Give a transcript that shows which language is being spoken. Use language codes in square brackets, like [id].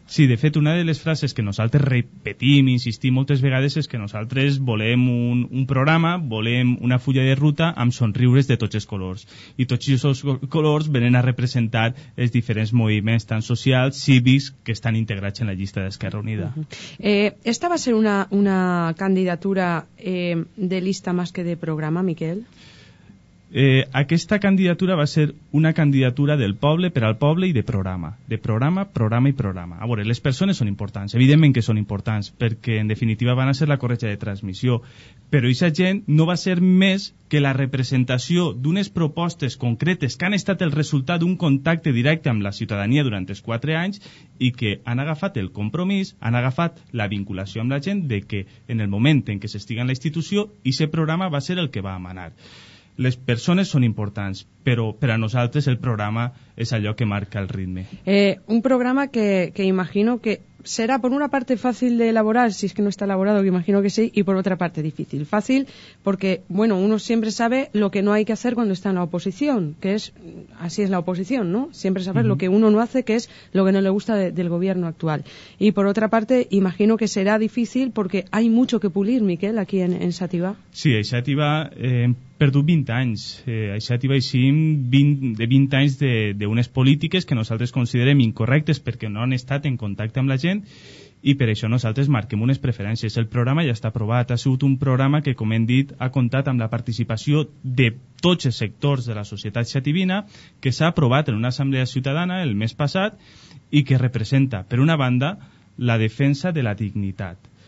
[ca] Sí, de fet, una de les frases que nosaltres repetim i insistim moltes vegades és que nosaltres volem un programa, volem una fulla de ruta amb somriures de tots els colors. I tots aquests colors venen a representar els diferents moviments tan socials, cívics, que estan integrats en la llista d'Esquerra Unida. [es] ¿Esta va a ser una candidatura de lista más que de programa, Miquel? [ca] Aquesta candidatura va ser una candidatura del poble per al poble i de programa. De programa, programa i programa. A veure, les persones són importants, evidentment que són importants, perquè en definitiva van a ser la corretja de transmissió, però aquesta gent no va ser més que la representació d'unes propostes concretes que han estat el resultat d'un contacte directe amb la ciutadania durant els 4 anys i que han agafat el compromís, han agafat la vinculació amb la gent de que en el moment en què s'estiga en la institució, aquest programa va ser el que va emanar. Les persones són importants, però per a nosaltres el programa és allò que marca el ritme. [es] Un programa que imagino que será por una parte fácil de elaborar, si es que no está elaborado, que imagino que sí, y por otra parte difícil. Fácil porque, bueno, uno siempre sabe lo que no hay que hacer cuando está en la oposición, que es, así es la oposición, ¿no? Siempre saber lo que uno no hace, que es lo que no le gusta del gobierno actual. Y por otra parte, imagino que será difícil porque hay mucho que pulir, Miquel, aquí en Xàtiva. [ca] Sí, a Xàtiva hem perdut 20 anys. A Xàtiva eixim de 20 anys d'unes polítiques que nosaltres considerem incorrectes perquè no han estat en contacte amb la gent i per això nosaltres marquem unes preferències. El programa ja està aprovat. Ha sigut un programa que, com hem dit, ha comptat amb la participació de tots els sectors de la societat xativina, que s'ha aprovat en una assemblea ciutadana el mes passat i que representa, per una banda, la defensa de la dignitat.